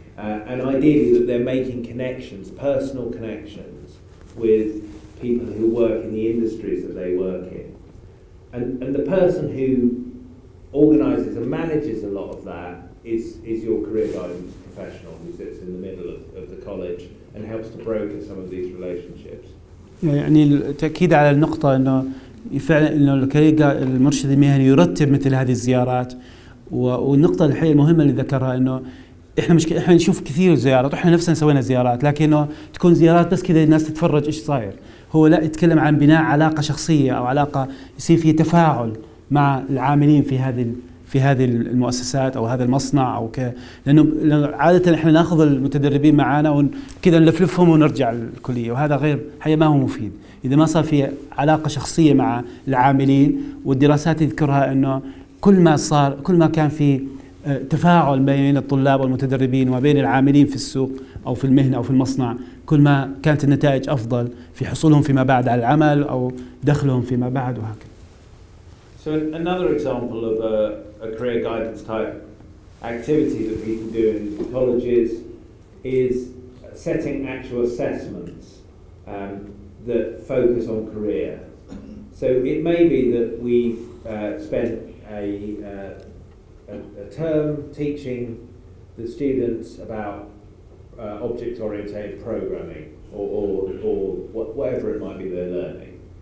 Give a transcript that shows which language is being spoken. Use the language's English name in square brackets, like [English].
[English] And ideally that they're making connections, personal connections with people who work in the industries that they work in. And the person who organises and manages a lot of that is your career guidance professional who sits in the middle of the college and helps to broker some of these relationships. [Arabic] يعني التأكيد على النقطة إنه فعلا إنه المرشد المهني يرتب مثل هذه الزيارات، والنقطة الحقيقة المهمة اللي ذكرها إنه إحنا نشوف كثير زيارات، وإحنا نفسنا سوينا زيارات، لكنه تكون زيارات بس كذا الناس تتفرج إيش صاير. هو لا، يتكلم عن بناء علاقة شخصية أو علاقة يصير فيه تفاعل مع العاملين في هذه المؤسسات او هذا المصنع او لانه عاده احنا ناخذ المتدربين معنا وكذا نلفلفهم ونرجع الكليه، وهذا غير حقيقة ما هو مفيد اذا ما صار في علاقه شخصيه مع العاملين. والدراسات تذكرها انه كل ما كان في تفاعل بين الطلاب والمتدربين وبين العاملين في السوق او في المهنه او في المصنع، كل ما كانت النتائج افضل في حصولهم فيما بعد على العمل او دخلهم فيما بعد وهكذا. [English] So another example of a career guidance type activity that people do in colleges is setting actual assessments that focus on career. So it may be that we've spent a term teaching the students about object-oriented programming or whatever it might be they're learning.